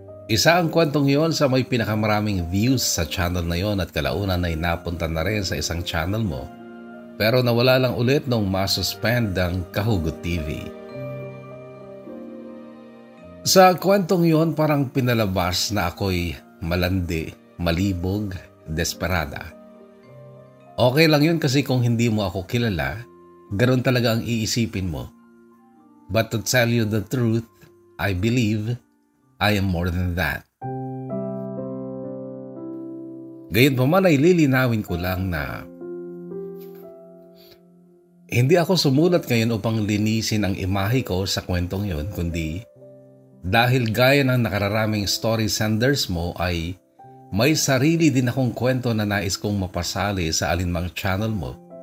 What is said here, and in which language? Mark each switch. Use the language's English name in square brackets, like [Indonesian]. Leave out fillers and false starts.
[Filipino] Isa ang kwentong yon sa may pinakamaraming views sa channel na yon at kalaunan ay napunta na rin sa isang channel mo, pero nawala lang ulit nung masuspend ang Kahugot TV. Sa kwentong yon parang pinalabas na ako'y malandi, malibog, desperada. Okay lang yun kasi kung hindi mo ako kilala, ganoon talaga ang iisipin mo. [English] But to tell you the truth, I believe I am more than that. [Filipino] Gayunpaman ay lilinawin ko lang na hindi ako sumulat ngayon upang linisin ang imahe ko sa kwentong yon, kundi dahil gaya ng nakararaming story senders mo ay may sarili din akong kwento na nais kong mapasali sa alinmang channel mo.